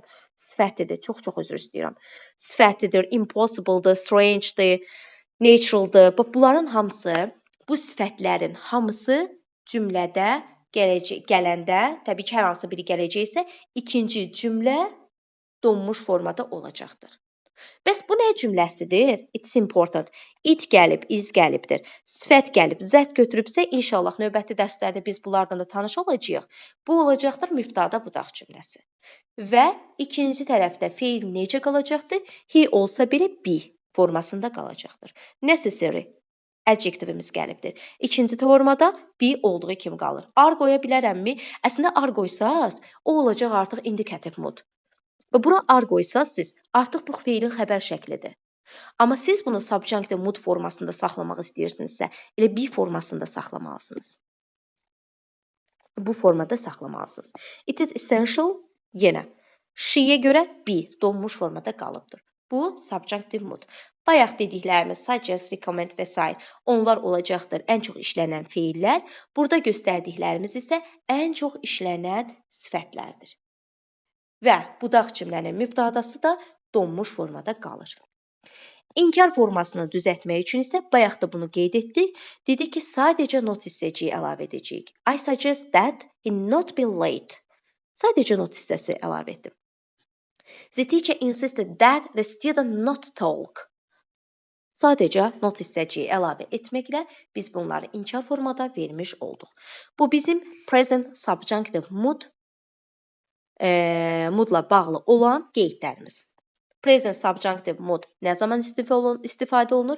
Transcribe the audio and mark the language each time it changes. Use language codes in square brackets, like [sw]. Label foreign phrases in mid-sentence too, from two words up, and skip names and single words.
[az] Sifətidir, çox üzr istəyirəm. Sifətidir, impossible'dır, strange'dir, natural'dır. Bunların hamısı, bu sifətlərin hamısı cümlədə gələndə, təbii ki, hər hansı biri gələcəksə, ikinci cümlə donmuş formada olacaqdır. Bəs bu nə cümləsidir? [en] It's important. [az] It gəlib, is gəlibdir. Sifət gəlib, zət götürübsə, inşallah növbəti dərslərdə biz bunlardan da tanış olacağıq. Bu olacaqdır mübtəda budaq cümləsi. Və ikinci tərəfdə feil necə qalacaqdır? He olsa belə be formasında qalacaqdır. Necessary adjektivimiz gəlibdir. İkinci formada be olduğu kimi qalır. Are qoya bilərəmmi? Əslində are qoysaz, o olacaq artıq [en] indikativ mood. [az] Və bura are qoysaz siz, artıq bu feilin xəbər şəklidir. Amma siz bunu [en] subjunctive mood [az] formasında saxlamaq istəyirsinizsə, elə be formasında saxlamalısınız. Bu formada saxlamalısınız. [en] It is essential, [az] yenə. She-yə görə be donmuş formada qalıbdır. Bu [en] subjunctive mood. [az] Bayaq dediklərimiz suggest, recommend və s. onlar olacaqdır ən çox işlənən feillər. Burada göstərdiklərimiz isə ən çox işlənən sifətlərdir. Və budaq cümlənin mübtədası da donmuş formada qalır. İnkar formasını düzəltmək üçün isə bayaq da bunu qeyd etdik. Dedik ki, sadəcə not hissəciyi əlavə edəcəyik. [en] I suggest that he not be late. [az] Sadəcə not hissəsi əlavə etdim. [en] The teacher insisted that the student not talk. [az] Sadəcə not hissəciyi əlavə etməklə biz bunları inkar formada vermiş olduq. Bu bizim [en] present subjunctive moodla [az] bağlı olan qeydlərimiz. [en] Present subjunctive mood [az] nə zaman istifadə olunur?